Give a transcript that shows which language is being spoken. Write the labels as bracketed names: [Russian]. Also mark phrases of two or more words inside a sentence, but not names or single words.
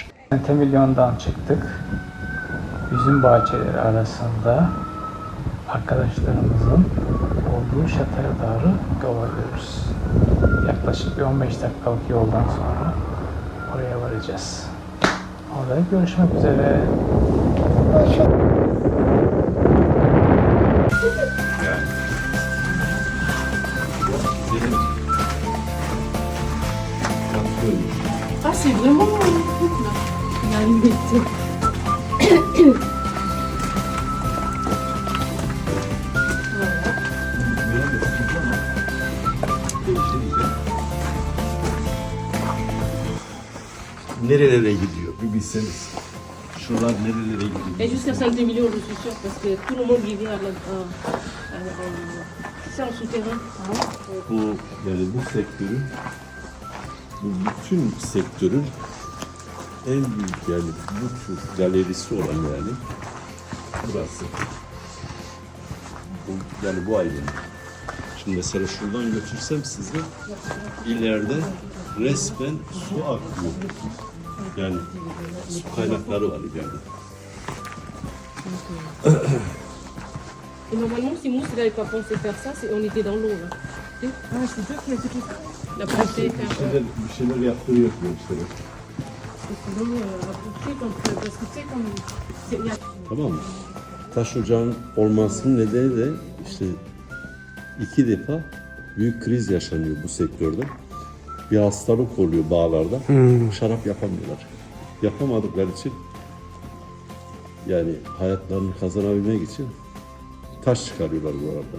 [Turkish] Centimilyon'dan çıktık. Üzüm bahçeleri arasında arkadaşlarımızın olduğu şatoya doğru yol alıyoruz. Yaklaşık bir 15 dakikalık yoldan sonra oraya varacağız. Orada görüşmek üzere. [French] Ah, c'est vraiment un truc là. Il a une bête. [Turkish] Nerelere gidiyor bir bilseniz. Şuralar nerelere gidiyor. [French] Et jusqu'à Saint-Émilion, je suis sûre, parce que tout le monde y vient c'est en souterrain. [Turkish] Bu yani bu sektörün, bu bütün sektörün en büyük yani bu tür galerisi olan yani burası. Bu, yani bu aydın. Şimdi mesela şuradan götürsem sizi ileride resmen su akıyor. Yani su kaynakları var yani. [French] Et normalement, si Mousse n'avait pas pensé faire ça, on était dans l'eau là. Ah, c'est toi qui as fait tout ça. Il a pensé faire [Turkish] Bir şeyler yaptırıyor gençlere. [French] sinon, parce que tu sais, comme. Il y a... [Turkish] Tamam mı? Taş ocağın olmasının nedeni de işte 2 defa büyük kriz yaşanıyor bu sektörde. Bir hastalık oluyor bağlarda. Şarap yapamıyorlar. Yapamadıkları için yani hayatlarını kazanabilmek için taş çıkarıyorlar bu arada.